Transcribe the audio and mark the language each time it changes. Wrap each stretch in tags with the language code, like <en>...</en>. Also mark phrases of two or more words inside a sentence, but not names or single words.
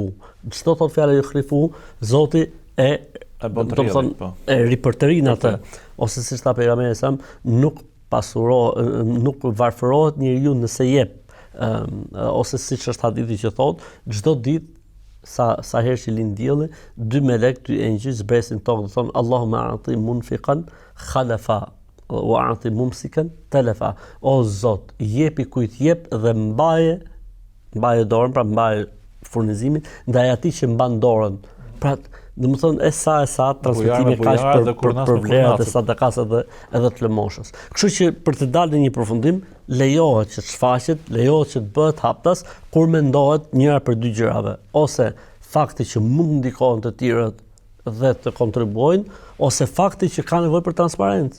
<sq>Çdo thot fjala yukhlifuhu, Zoti e ripërtërin atë, ose siç tha pejgamberi sa nuk varfërohet njeriu nëse jep, ose siç është hadithi që thot, çdo ditë sa herë që lind dielli, 2 melek, 2 engjëj zbresin tokë dhe thonë</sq> <ar>اللهم أعط منفقا خلفا وأعط ممسكا تلفا.</ar> <sq>O Zot, jepi kujt jep dhe mbaje dorën, pra mbaje furnizimin ndaj atij që mban dorën. Pra, domethënë e sa transmetimi kaq për vlerat e sadakas edhe të lëmoshës. Kështu që për të dalë në një përfundim, lejohet që të shfaqet, lejohet që të bëhet haptas kur mendohet njëra për 2 gjërave, ose fakti që mund ndikojnë të tjerët dhe të kontribuojnë, ose fakti që ka nevojë për transparencë.</sq>